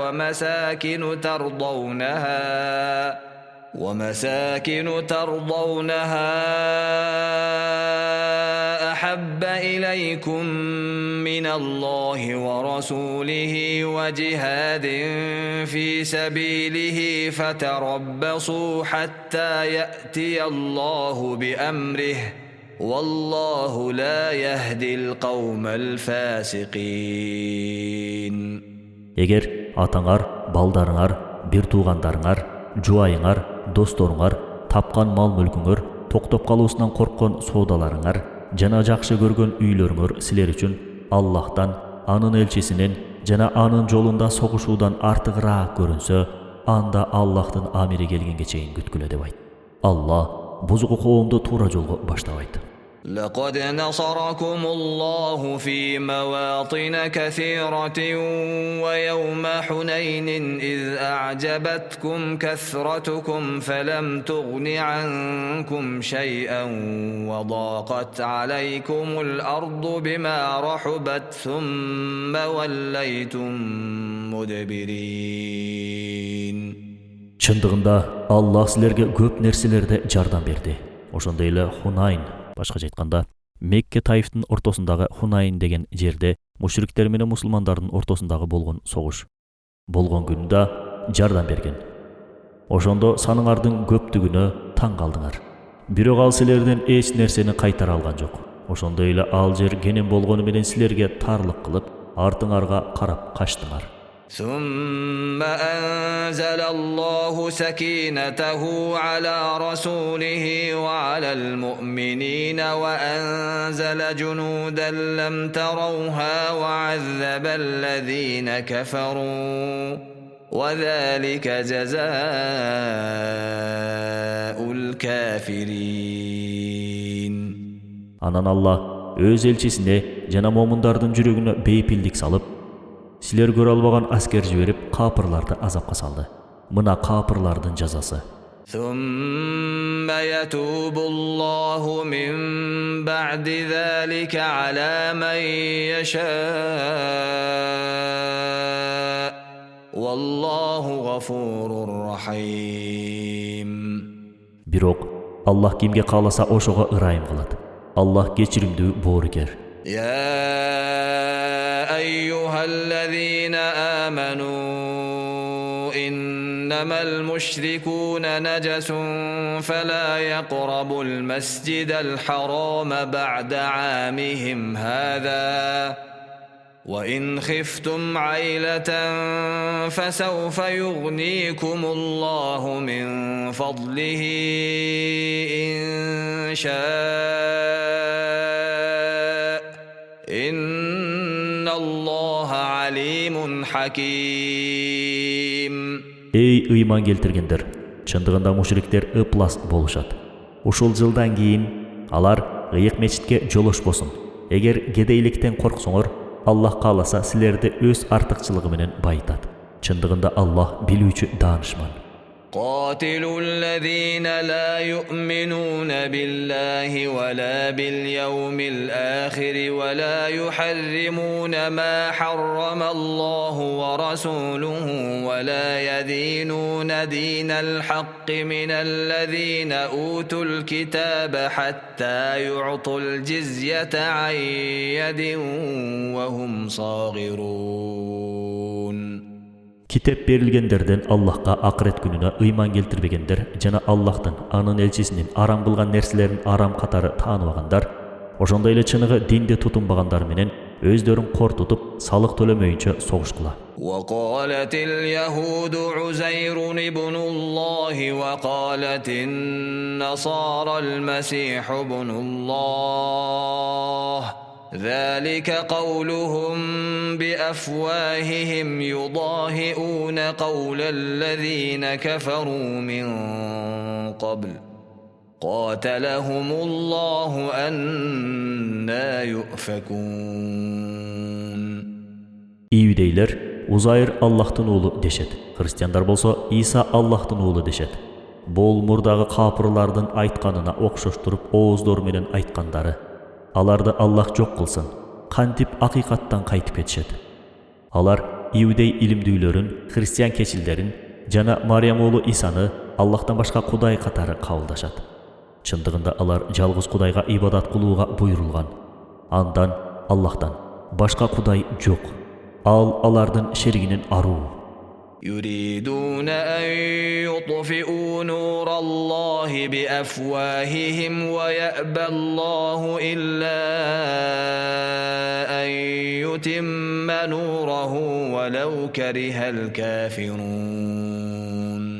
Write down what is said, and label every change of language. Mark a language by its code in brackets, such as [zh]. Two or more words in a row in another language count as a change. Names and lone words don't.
[ar] ومساكن ترضونها أحب إليكم من الله ورسوله وجهاد في سبيله فتربصوا حتى يأتي الله بأمره والله لا يهدي القوم الفاسقين. [ky] Eger ataňar, baldaryňar, bir tuğandaryňar, juwayıňar, dostoruňar, tapkan mal mülküňer, toktop kaluusundan korkkan sodalaryňar, jana jakşı görgön üýleriňer siler üçin Allah'tan, anın elçisinin, jana anın jolunda soğuşudan artıgıraak görünse, анда Аллахтын амири келгенге чейин күткүлө деп айт. Allah бузук коомду туура жолго баштабайт. [ar] لقد نصركم الله في مواطن كثيرة ويوم حنين إذ أعجبتكم كثرتكم فلم تغن عنكم شيئا وضاقت عليكم الأرض بما رحبت ثم وليتم مدبرين. [ky] Чындыгында Аллах силерге көп нерселерде жардам берди. Ошондой эле Хунайн, башкача айтканда, Мекке Таифтын ортосундагы Хунайн деген жерде мушриктер менен мусулмандардын ортосундагы болгон согуш болгон күндө жардам берген. Ошондо саныңардын көптүгүнө таң калдыңар. Бирок ал силерден эч нерсени кайтара алган жок. Ошондой эле ал жер кенен болгону менен силерге тарлык кылып, артыңарга карап качтыңар. [ar] ثم أنزل الله سكينته على رسوله وعلى المؤمنين وأنزل جنودا لم تروها وعذب الذين كفروا وذلك جزاء الكافرين. [ky] Анан Аллах өз элчисине жана момундардын жүрөгүнө бейпилдик салып, силер көрө албаган аскер жиберип, капырларды азапка салды. Мына капырлардын жазасы. [ar] ثم يتوب الله من بعد ذلك على من يشاء والله غفور رحيم. [ky] Бирок Аллах кимге кааласа ошого ырайым кылат. Аллах кечиримдүү, боорукер. [ar] يا أيها الذين آمنوا إنما المشركون نجس فلا يقربوا المسجد الحرام بعد عامهم هذا وإن خفتم عيلة فسوف يغنيكم الله من فضله إن شاء إن الله عليم حكيم. [ky] Ey ыйман келтиргендер, чындыгында мушриктер ыплас болушат. Ушул жылдан кийин алар ыйык мечитке жолошпосун. Эгер кедейликтен корксоңор, Аллах кааласа силерди өз артыкчылыгы менен байытат. Чындыгында Аллах билүүчү, даанышман. [ar] قاتلوا الذين لا يؤمنون بالله ولا باليوم الآخر ولا يحرمون ما حرم الله ورسوله ولا يدينون دين الحق من الذين أوتوا الكتاب حتى يعطوا الجزية عن يد وهم صاغرون. [ky] Kitep berilgендерден Аллахка акырет күнүнө ыйман келтирбегендер жана Аллахтын, анын элчисинин арам кылган нерселерин арам катары тааныбагандар, ошондой эле чыныгы динди тутунбагандар менен өздөрүн кор тутуп, салык төлөмөйүнчө согуш кыла. [ar] وقالت اليهود عزير ابن الله وقالت النصارى المسيح ابن الله ذلك قولهم بأفواههم يضاهئون قول الذين كفروا من قبل قاتلهم الله أنى يؤفكون. [ky] Иудейлер Узайр Аллахтын уулу дешет. Христиандар болсо Иса Аллахтын уулу дешет. Бул мурдагы капырлардын айтканына окшоштуруп ооздору менен айткандары. Аларды Аллах жок кылсын, кантип акыйкаттан кайтып кетишет. Алар иудей илимдүүлөрүн, христиан кечилдерин жана Мариям уулу Исаны Аллахтан башка кудай катары кабылдашат. Чындыгында алар жалгыз кудайга ибадат кылууга буйрулган. Андан Аллахтан башка кудай жок. Ал алардын шеригинин аруу. [ar] يريدون أن يطفئوا نور الله بأفواههم ويأبى الله إلا أن يتم نوره ولو كره الكافرون.